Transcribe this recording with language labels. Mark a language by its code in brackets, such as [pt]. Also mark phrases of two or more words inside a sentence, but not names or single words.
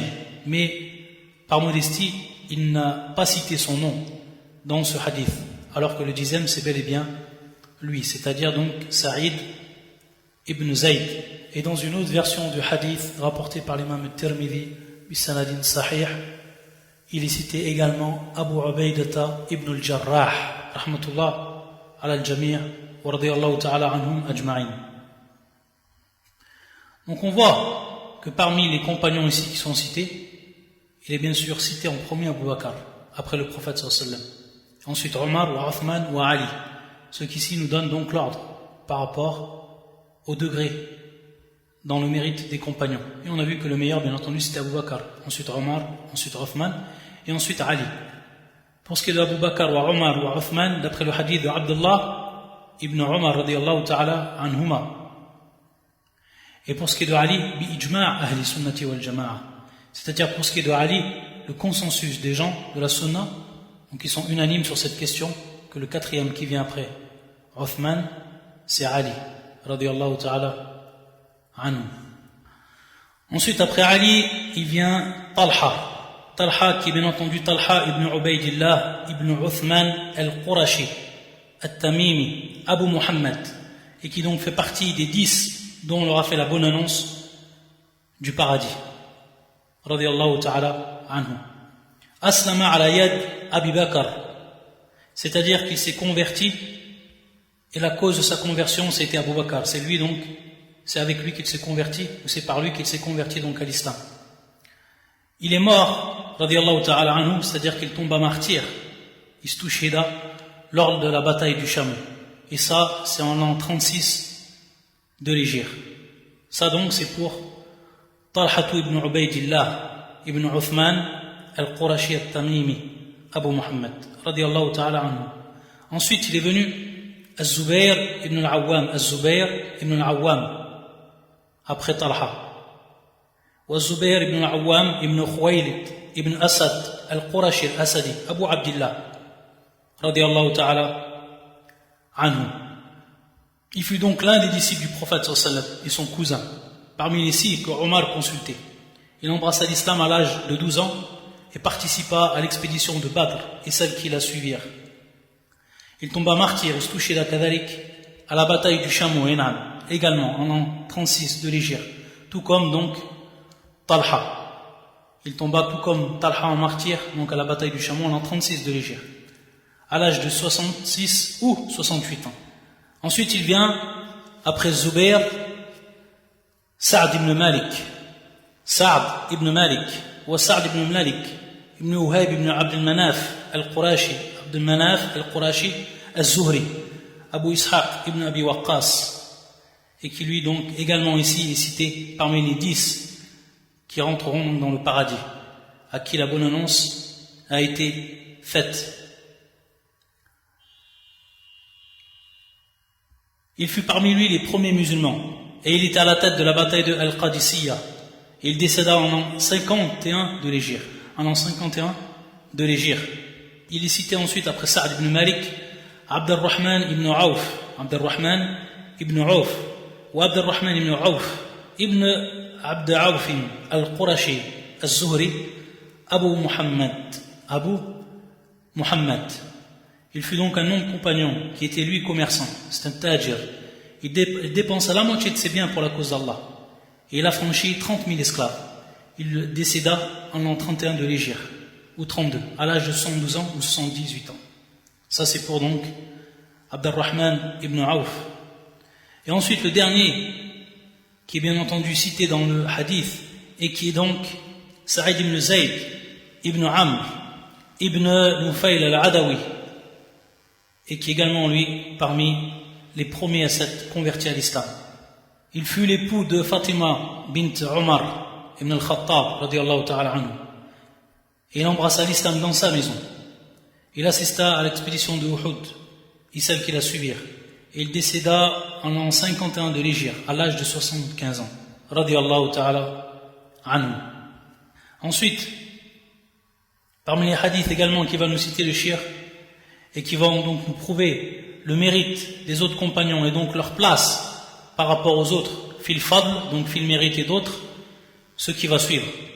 [fr] Mais, par modestie, il n'a pas cité son nom dans ce hadith, alors que le 10e, c'est bel et bien lui, c'est-à-dire donc Saïd ibn Zayd. Et dans une autre version du hadith rapportée par l'imam al-Tirmidhi [ar] بسند صحيح, [fr] il est cité également Abu Ubaydata ibn al-Jarrah [ar] رحمة الله على الجميع ورضي الله تعالى عنهم أجمعين. [fr] Donc on voit que parmi les compagnons ici qui sont cités, il est bien sûr cité en premier Abu Bakr, après le prophète [ar] صلى الله عليه وسلم, [fr] ensuite Omar ou Uthman ou Ali, ce qui ici nous donne donc l'ordre par rapport au degré dans le mérite des compagnons. Et on a vu que le meilleur, bien entendu, c'était Abu Bakr, ensuite Omar, ensuite Uthman, et ensuite Ali. Pour ce qui est d'Abu Bakr ou Omar ou Uthman, d'après le hadith de Abdullah ibn Omar [ar] رضي الله تعالى عنهما. [fr] Et pour ce qui est de Ali, [ar] بإجماع أهل السنة والجماعة. [fr] C'est-à-dire pour ce qui est de Ali, le consensus des gens de la sunna, donc ils sont unanimes sur cette question, que le 4e qui vient après Uthman, c'est Ali [ar] رضي الله تعالى عنه. [fr] Ensuite, après Ali, il vient Talha. Talha qui est bien entendu Talha ibn Ubaydillah ibn Uthman al-Qurashi al-Tamimi Abu Muhammad, et qui donc fait partie des 10 dont on leur a fait la bonne annonce du paradis [ar] رضي الله تعالى عنه. أسلم على يد أبي بكر, [fr] c'est-à-dire qu'il s'est converti et la cause de sa conversion c'était Abu Bakr. C'est lui donc, c'est avec lui qu'il s'est converti, ou c'est par lui qu'il s'est converti donc à l'islam. Il est mort, [ar] رضي الله تعالى عنه, [fr] c'est-à-dire qu'il tombe à martyr, istushhida, lors de la bataille du Cham. Et ça, c'est en l'an 36 de l'Hégire. Ça donc, c'est pour Talha ibn Ubaydillah ibn Uthman al-Qurashi al-Tamimi, Abu Muhammad, [ar] رضي الله تعالى عنه. [fr] Ensuite, il est venu Az-Zubayr ibn al-Awwam, Az-Zubayr ibn al-Awwam, après Talha. والزبير ibn al-Awwam ibn Khuwaylid ibn Asad al-Qurashi al-Asadi, Abu Abdillah, [ar] رضي الله تعالى عنه. [fr] Il fut donc l'un des disciples du prophète [ar] صلى الله عليه وسلم [fr] et son cousin, parmi les 6 que Omar consultait. Il embrassa l'islam à l'âge de 12 ans et participa à l'expédition de Badr et celles qui la suivirent. Il tomba martyr et se touchait la kadalik à la bataille du Chameau, également en l'an 36 de l'Hégire, tout comme donc Talha. Il tomba tout comme Talha en martyr, donc à la bataille du Chameau en l'an 36 de l'Hégire, à l'âge de 66 ou 68 ans. Ensuite, il vient, après Zubayr, Sa'd ibn Malik. Sa'd ibn Malik, ou Sa'd ibn Malik, ibn Uhayb ibn Abd al-Manaf al-Qurashi, Abd al-Manaf al-Qurashi al-Zuhri, Abu Ishaq ibn Abi Waqqas, et qui lui donc également ici est cité parmi les 10 qui rentreront dans le paradis, à qui la bonne annonce a été faite. Il fut parmi lui les premiers musulmans, et il était à la tête de la bataille de Al-Qadisiyya. Il décéda en l'an 51 de l'Hégire. En l'an 51 de l'Hégire. Il est cité ensuite après Sa'd ibn Malik, Abd al-Rahman ibn Auf, Abd al-Rahman ibn Auf, ou Abd al-Rahman ibn Auf, ibn Abd Auf al-Qurashi al-Zuhri, Abu Muhammad. Abu Muhammad. Il fut donc un homme compagnon qui était lui commerçant, c'est un tajir. Il dépensa la moitié de ses biens pour la cause d'Allah. Et il a franchi 30 000 esclaves. Il décéda en l'an 31 de l'Hégire, ou 32, à l'âge de 112 ans ou 118 ans. Ça c'est pour donc Abd al-Rahman ibn Auf. Et ensuite le dernier, qui est bien entendu cité dans le hadith, et qui est donc Sa'id ibn Zayd ibn Amr ibn Nufayl al-Adawi, et qui est également lui parmi les premiers à s'être convertis à l'islam. Il fut l'époux de Fatima bint Omar ibn al-Khattab [ar] رضي الله تعالى عنه, [fr] et il embrassa l'islam dans sa maison. Il assista à l'expédition de Uhud et celles qui la suivirent, et il décéda en l'an 51 de l'Hégire à l'âge de 75 ans [ar] رضي الله تعالى عنه. [fr] Ensuite, parmi les hadiths également qui va nous citer le shir et qui vont donc nous prouver le mérite des autres compagnons et donc leur place par rapport aux autres, [ar] في الفضل, [fr] donc fil mérite et d'autres, ce qui va suivre.